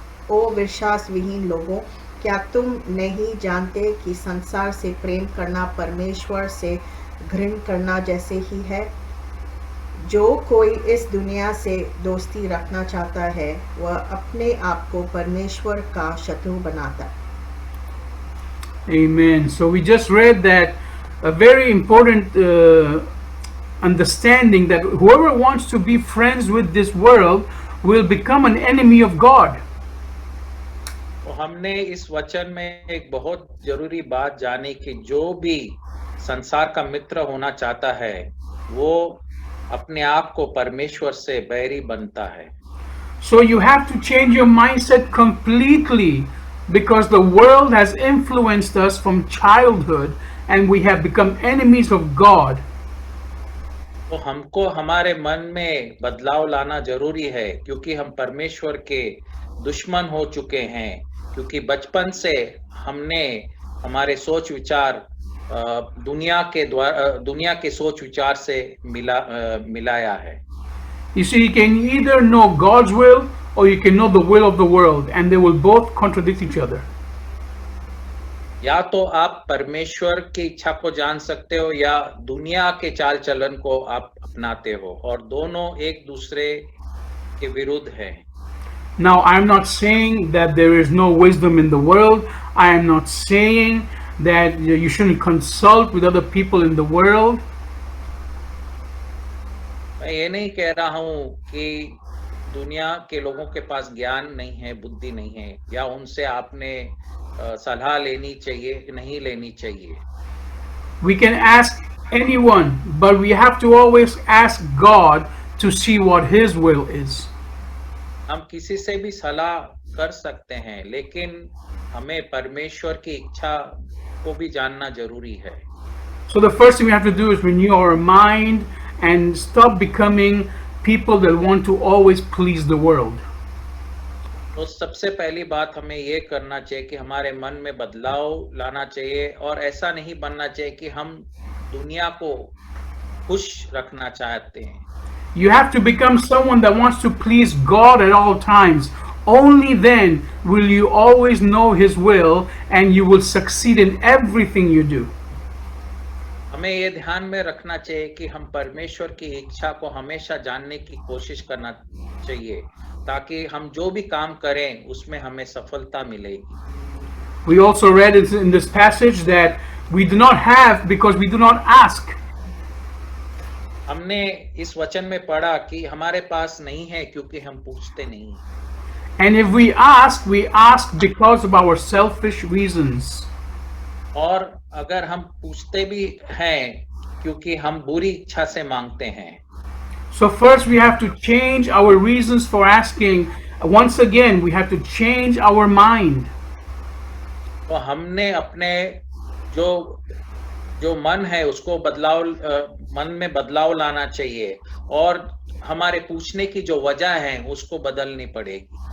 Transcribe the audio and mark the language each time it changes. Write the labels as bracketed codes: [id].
[hi] ओ विश्वासविहीन लोगों, क्या तुम नहीं जानते कि संसार से प्रेम करना परमेश्वर से घृणा करना जैसे ही है? जो कोई इस दुनिया से दोस्ती रखना चाहता है वह अपने आप को परमेश्वर का शत्रु बनाता है. [en] Amen. So we just read that a very important understanding that whoever wants to be friends with this world will become an enemy of God. [hi] तो हमने इस वचन में एक बहुत जरूरी बात जानी कि जो भी संसार का मित्र होना चाहता है वो अपने आप को परमेश्वर से बैरी बनता है. [en] So you have to change your mindset completely because the world has influenced us from childhood and we have become enemies of God. [hi] तो हमको हमारे मन में बदलाव लाना जरूरी है क्योंकि हम परमेश्वर के दुश्मन हो चुके हैं, क्योंकि बचपन से हमने हमारे सोच विचार दुनिया के सोच विचार से मिलाया है. [en] You see, you can either know God's will or you can know the will of the world, and they will both contradict each other. [hi] या तो आप परमेश्वर की इच्छा को जान सकते हो या दुनिया के चाल चलन को आप अपनाते हो, और दोनों एक दूसरे के विरुद्ध हैं. [en] Now, I am not saying that there is no wisdom in the world. I am not saying that you shouldn't consult with other people in the world. [hi] मैं ये नहीं कह रहा हूँ कि दुनिया के लोगों के पास ज्ञान नहीं है, बुद्धि नहीं है, या उनसे आपने सलाह लेनी चाहिए नहीं लेनी चाहिए. [en] We can ask anyone, but we have to always ask God to see what His will is. [hi] हम किसी से भी सलाह कर सकते हैं, लेकिन हमें परमेश्वर की इच्छा को भी जानना जरूरी है. [en] So the first thing we have to do is renew our mind and stop becoming people that want to always please the world. [hi] तो सबसे पहली बात हमें ये करना चाहिए कि हमारे मन में बदलाव लाना चाहिए और ऐसा नहीं बनना चाहिए कि हम दुनिया को खुश रखना चाहते हैं। [en] You have to become someone that wants to please God at all times. Only then will you always know His will and you will succeed in everything you do. [hi] हमें ये ध्यान में रखना चाहिए कि हम परमेश्वर की इच्छा को हमेशा जानने की कोशिश करना चाहिए, ताकि हम जो भी काम करें उसमें हमें सफलता मिलेगी। [en] We also read in this passage that we do not have because we do not ask. [hi] हमने इस वचन में पढ़ा कि हमारे पास नहीं है क्योंकि हम पूछते नहीं। [en] And if we ask because of our selfish reasons. [hi] और अगर हम पूछते भी हैं क्योंकि हम बुरी इच्छा से मांगते हैं। [en] So first we have to change our reasons for asking. Once again, we have to change our mind. [hi] तो हमने अपने जो मन है उसको मन में बदलाव लाना चाहिए और हमारे पूछने की जो वजह है उसको बदलनी पड़ेगी।